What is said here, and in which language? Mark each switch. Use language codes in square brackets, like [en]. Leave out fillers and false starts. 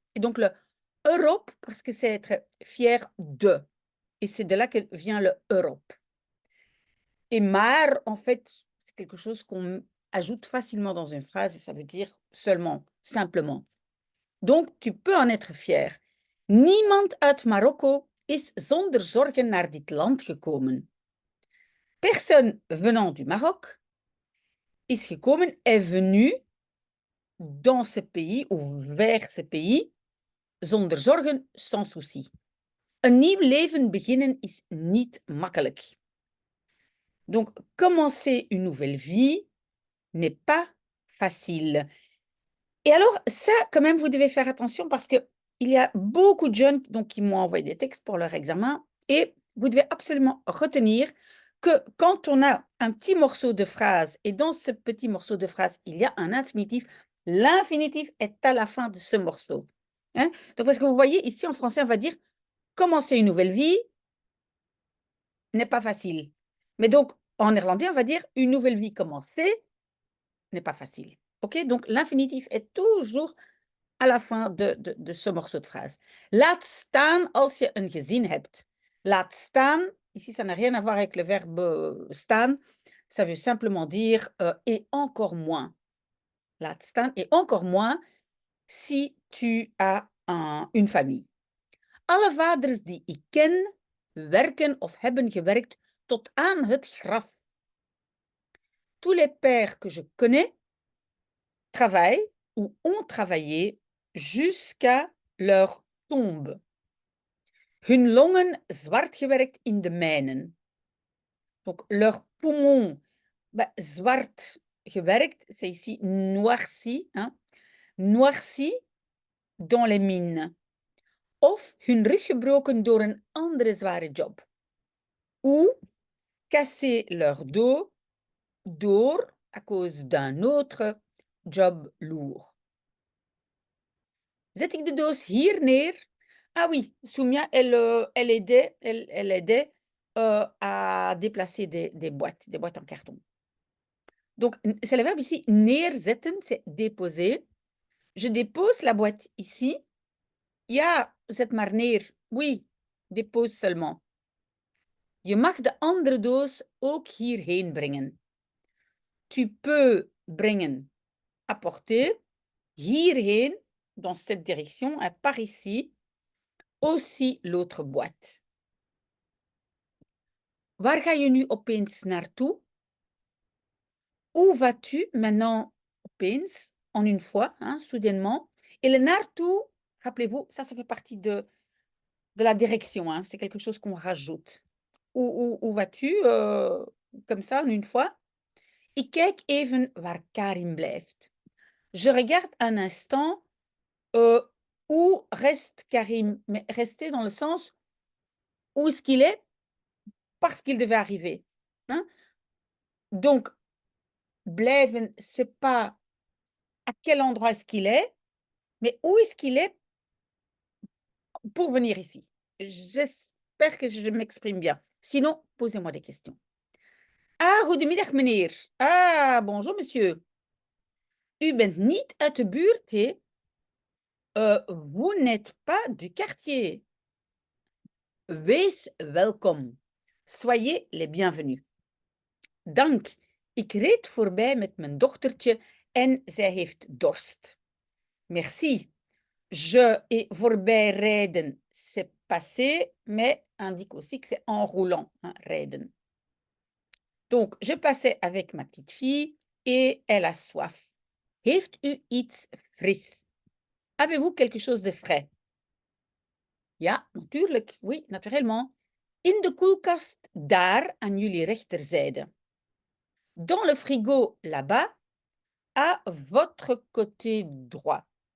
[fr] Et donc le Europe, parce que c'est être fier de. Et c'est de là que vient le Europe. Et maar, en fait, c'est quelque chose qu'on ajoute facilement dans une phrase et ça veut dire seulement, simplement. Donc, tu peux en être fier. [nl] Niemand uit Marokko is zonder zorgen naar dit land gekomen. [fr] Personne venant du Maroc [nl] is gekomen, [fr] est venu dans ce pays ou vers ce pays [nl] zonder zorgen, [fr] sans souci. [nl] Een nieuw leven beginnen is niet makkelijk. [fr] Donc, commencer une nouvelle vie n'est pas facile. Et alors, ça, quand même, vous devez faire attention parce que il y a beaucoup de jeunes donc, qui m'ont envoyé des textes pour leur examen et vous devez absolument retenir que quand on a un petit morceau de phrase et dans ce petit morceau de phrase, il y a un infinitif, l'infinitif est à la fin de ce morceau. Hein? Donc, parce que vous voyez, ici en français, on va dire commencer une nouvelle vie n'est pas facile. Mais donc, en néerlandais, on va dire une nouvelle vie commencée n'est pas facile. OK? Donc, l'infinitif est toujours à la fin de ce morceau de phrase. [nl] Laat staan als je een gezin hebt. [fr] Laat staan, ici ça n'a rien à voir avec le verbe staan, ça veut simplement dire et encore moins. Laat staan et encore moins si tu as une famille. [nl] Alle vaders die ik ken, werken of hebben gewerkt tot aan het graf. [fr] Tous les pères que je connais travaillent ou ont travaillé jusqu'à leur tombe. [nl] Hun longen zwart gewerkt in de mijnen. [fr] Donc, leurs poumons [nl] zwart gewerkt, [fr] c'est ici noirci, hein? Noirci dans les mines. [nl] Of hun rug gebroken door een andere zware job. [fr] Ou casser leur dos door à cause d'un autre job lourd. [nl] Zet ik de doos hier neer? [fr] Ah oui, Soumia, elle aidait à déplacer des boîtes en carton. Donc, c'est le verbe ici, neerzetten, c'est déposer. Je dépose la boîte ici. [nl] Ja, zet maar neer. [fr] Oui, dépose seulement. [nl] Je mag de andere doos ook hierheen brengen. [fr] Tu peux brengen, apporter, hierheen, dans cette direction, par ici, aussi l'autre boîte. [nl] Waar ga je nu opeens naartoe? [fr] Où vas-tu maintenant opeens, en une fois, hein, soudainement? Et le naartoe, rappelez-vous, ça fait partie de la direction, hein, c'est quelque chose qu'on rajoute. Où vas-tu? Comme ça, en une fois. [nl] Ik kijk even waar Karim blijft. [fr] Je regarde un instant où reste Karim, mais rester dans le sens où est-ce qu'il est parce qu'il devait arriver. Hein? Donc, blijven, c'est pas à quel endroit est-ce qu'il est, mais où est-ce qu'il est pour venir ici. J'espère que je m'exprime bien. Sinon, posez-moi des questions. [nl] Ah, goedemiddag meneer. [fr] Ah, bonjour monsieur. [nl] U bent niet uit de buurt, hè? [fr] Vous n'êtes pas du quartier. [nl] Wees welkom. [fr] Soyez les bienvenus. [nl] Dank. Ik reed voorbij met mijn dochtertje en zij heeft dorst. [fr] Merci. Je et voorbij rijden, c'est passé, mais indique aussi que c'est en roulant, hein, rijden. Donc, je passais avec ma petite fille et elle a soif. [nl] Heeft u iets fris? [fr] Avez-vous quelque chose de frais? [nl] Ja, natuurlijk. [fr] Oui, naturellement. [nl] In de koelkast daar aan jullie rechterzijde. [fr] Dans le frigo là-bas, à votre côté droit.